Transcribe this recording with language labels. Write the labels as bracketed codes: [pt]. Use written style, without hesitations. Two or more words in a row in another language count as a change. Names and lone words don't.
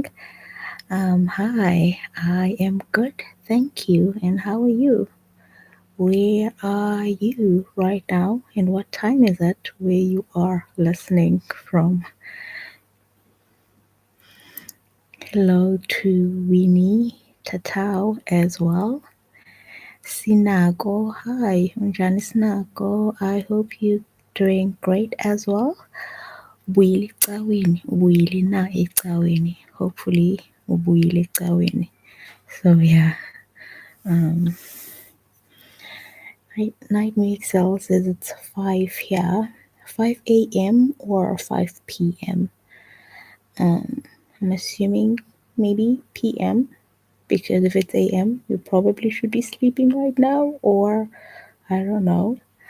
[en] Hi, I am good, thank you. And how are you? Where are you right now? And what time is it where you are listening from? Hello to Winnie Tatao as well. [xh] Sinago, hi, unjani Sinago. [en] I hope you're doing great as well. [xh] Ubuyile ecaweni, ubuyile na ecaweni. Hopefully ubuyile ecaweni. [en] So yeah, Nightmare Excel says it's 5 here, 5 a.m. or 5 p.m. I'm assuming maybe p.m. because if it's a.m., you probably should be sleeping right now, or I don't know.